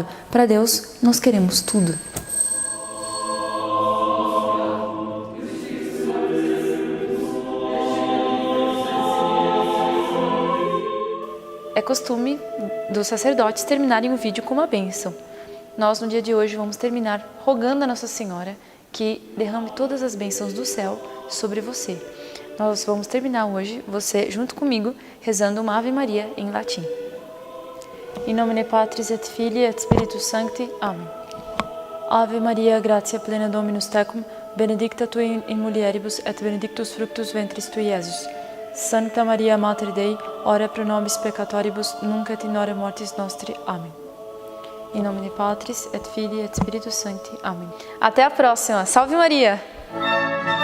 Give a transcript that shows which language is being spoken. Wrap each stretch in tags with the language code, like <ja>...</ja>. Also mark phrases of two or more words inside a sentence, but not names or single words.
<pt>Para Deus nós queremos tudo. É costume dos sacerdotes terminarem o vídeo com uma bênção. Nós, no dia de hoje, vamos terminar rogando a Nossa Senhora que derrame todas as bênçãos do céu sobre você. Nós vamos terminar hoje, você junto comigo, rezando uma Ave Maria em latim.</pt> <la>In nomine Patris et Filii et Spiritus Sancti. Amen. Ave Maria, gratia plena Dominus tecum, benedicta tu in mulieribus et benedictus fructus ventris tui, Iesus. Sancta Maria, Mater Dei, ora pro nobis peccatoribus, nunc et in hora mortis nostri.</la> <pt>Amém. Em nome de</pt> <la>Patris et Filii et Spiritus Sancti.</la> <pt>Amém. Até a próxima. Salve Maria!</pt>